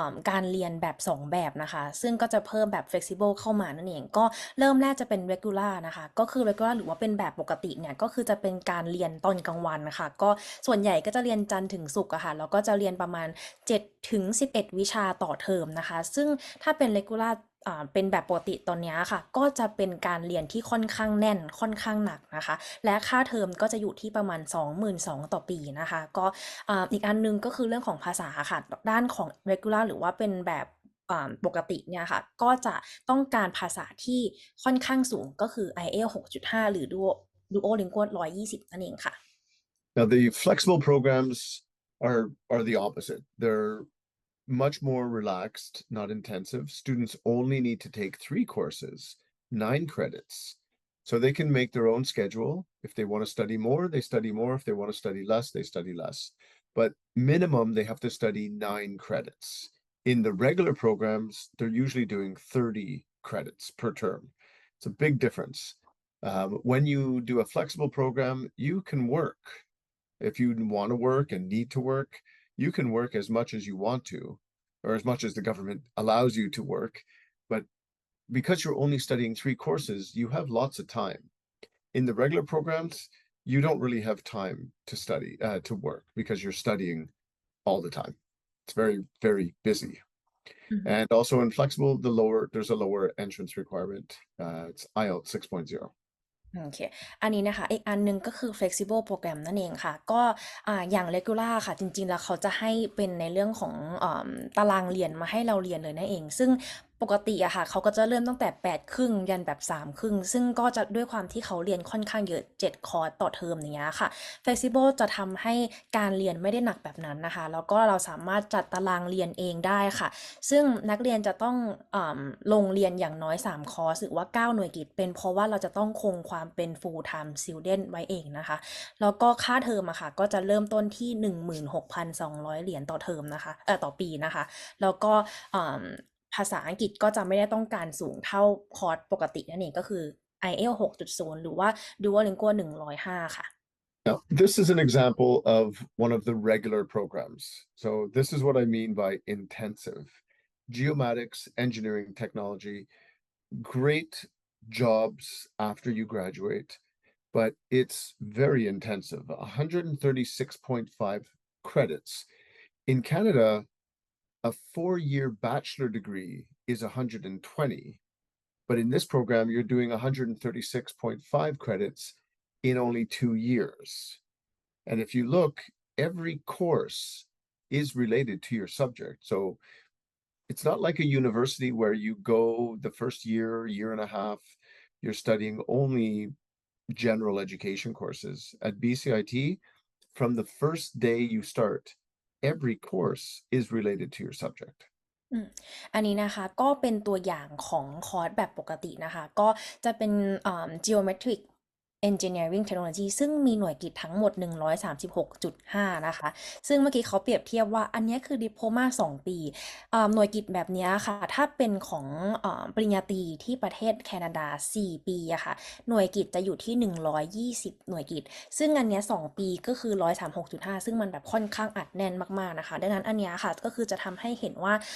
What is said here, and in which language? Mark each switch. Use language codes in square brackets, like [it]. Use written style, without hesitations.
[th] การเรียนแบบ2แบบนะคะซึ่งก็จะเพิ่มแบบ flexible เข้ามานั่นเองก็เริ่มแรกจะเป็น regular นะคะก็คือ regular หรือว่าเป็นแบบปกติเนี่ยก็คือจะเป็นการเรียนตอนกลางวันนะคะก็ส่วนใหญ่ก็จะเรียนจันทร์ถึงศุกร์อะค่ะแล้วก็จะเรียนประมาณ7ถึง11วิชาต่อเทอมนะคะซึ่งถ้าเป็น regular เป็นแบบปกติตอนนี้ค่ะก็จะเป็นการเรียนที่ค่อนข้างแน่นค่อนข้างหนักนะคะและค่าเทอมก็จะอยู่ที่ประมาณ22,000ต่อปีนะคะก็ อีกอันนึงก็คือเรื่องของภาษาค่ะด้านของ regular หรือว่าเป็นแบบปกติเนี่ยค่ะก็จะต้องการภาษาที่ค่อนข้างสูงก็คือ IELTS 6.5หรือ Duolingo 120นั่นเองค่ะ [en] Now, the flexible programs are the opposite. They're much more relaxed, not intensive. Students only need to take 3 courses, 9 credits. So they can make their own schedule. If they want to study more, they study more. If they want to study less, they study less. But minimum, they have to study 9 credits. In the regular programs, they're usually doing 30 credits per term. It's a big difference. When you do a flexible program, you can work. If you want to work and need to work, you can work as much as you want to, or as much as the government allows you to work. But because you're only studying 3 courses, you have lots of time. In the regular programs, you don't really have time to study, to work because you're studying all the time. It's very, very busy. And also in flexible, there's a lower entrance requirement. It's IELTS 6.0. [th] โอเคอันนี้นะคะอีกอันหนึงก็คือ flexible program นั่นเองค่ะก็อย่าง regular ค่ะจริงๆแล้วเขาจะให้เป็นในเรื่องของตารางเรียนมาให้เราเรียนเลยนั่นเองซึ่งปกติอะค่ะเขาก็จะเริ่มตั้งแต่8ครึ่งยันแบบ3ครึ่งซึ่งก็จะด้วยความที่เขาเรียนค่อนข้างเยอะ7คอร์สต่อเทอมอย่างเงี้ยค่ะ flexible จะทำให้การเรียนไม่ได้หนักแบบนั้นนะคะแล้วก็เราสามารถจัดตารางเรียนเองได้ค่ะซึ่งนักเรียนจะต้อง ลงเรียนอย่างน้อย3คอร์สหรือว่า9หน่วยกิตเป็นเพราะว่าเราจะต้องคงความเป็น full time student ไว้เองนะคะแล้วก็ค่าเทอมอะค่ะก็จะเริ่มต้นที่ 16,200 เหรียญต่อเทอมนะคะต่อปีนะคะแล้วก็ภาษาอังกฤษก็จะไม่ได้ต้องการสูงเท่าคอร์สปกตินั่นเองก็คือ IELTS 6.0หรือว่า Duolingo 105ค่ะ [en] Now, this is an example of one of the regular programs. So this is what I mean by intensive. Geomatics, engineering, technology, great jobs after you graduate, but it's very intensive. 136.5 credits. In Canada, a 4-year bachelor degree is 120, but in this program, you're doing 136.5 credits in only 2 years. And if you look, every course is related to your subject. So it's not like a university where you go the first year, year and a half, you're studying only general education courses. At BCIT, from the first day you start, every course is related to your subject. [th] อันนี้นะคะก็เป็นตัวอย่างของคอร์สแบบปกตินะคะก็จะเป็นgeometric engineering technology ซึ่งมีหน่วยกิตทั้งหมด136.5นะคะซึ่งเมื่อกี้เขาเปรียบเทียบว่าอันนี้คือดิโพลมา2ปีหน่วยกิตแบบนี้ค่ะถ้าเป็นของปริญญาตรีที่ประเทศแคนาดา4ปีอะค่ะหน่วยกิตจะอยู่ที่120หน่วยกิตซึ่งอันนี้2ปีก็คือ136.5ซึ่งมันแบบค่อนข้างอัดแน่นมากๆนะคะดังนั้นอันนี้ค่ะก็คือจะทำให้เห็นว่า